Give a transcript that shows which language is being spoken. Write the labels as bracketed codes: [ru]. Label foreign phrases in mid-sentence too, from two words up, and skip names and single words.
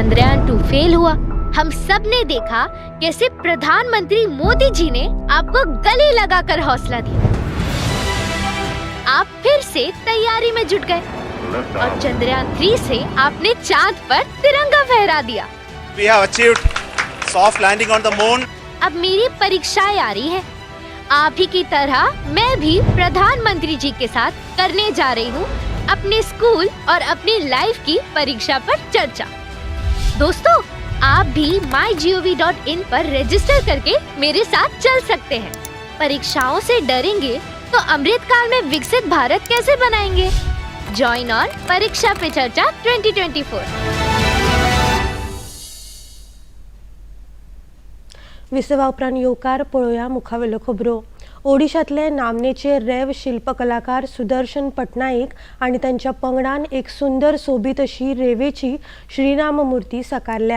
[hi] चंद्रयान 2 फेल हुआ, हम सब ने देखा कैसे प्रधानमंत्री मोदी जी ने आपको गले लगाकर हौसला दिया। आप फिर से तैयारी में जुट गए और चंद्रयान 3 से आपने चांद पर तिरंगा फहरा दिया। [en] We have achieved soft landing on the moon. [hi] अब मेरी परीक्षाएं आ रही है। आप ही की तरह मैं भी प्रधानमंत्री जी के साथ करने जा रही हूँ अपने स्कूल और अपनी लाइफ की परीक्षा पर चर्चा। दोस्तों, आप भी mygov.in पर रजिस्टर करके मेरे साथ चल सकते हैं। परीक्षाओं से डरेंगे तो अमृतकाल में विकसित भारत कैसे बनाएंगे? [en] join on परीक्षा पे चर्चा 2024। [kok] विसवा उपरांत येवकार पळोवया मुखावेल्यो खबरो। ओडिशांतले नामनेचे रेव शिल्पकलाकार सुदर्शन पटनायक आणि तांच्या पंगडान एक सुंदर सोबीत अशी रेवेची श्रीराम मुर्ती साकारल्या।